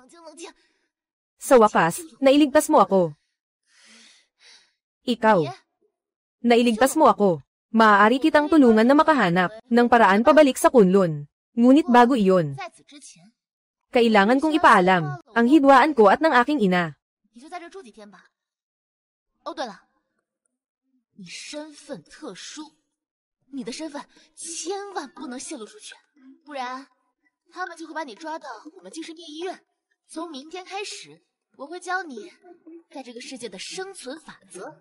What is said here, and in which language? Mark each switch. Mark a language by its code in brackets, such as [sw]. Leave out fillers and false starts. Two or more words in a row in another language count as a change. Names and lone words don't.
[tl] Sa wakas, nailigtas mo ako. Ikaw. Nailigtas mo ako. Maaari kitang tulungan na makahanap ng paraan pabalik sa Kunlun. Ngunit bago iyon, kailangan kong ipaalam ang hidwaan ko at ng aking ina. [zh] 哦，对了，你身份特殊，你的身份千万不能泄露出去，不然他们就会把你抓到我们精神病医院。从明天开始，我会教你在这个世界的生存法则。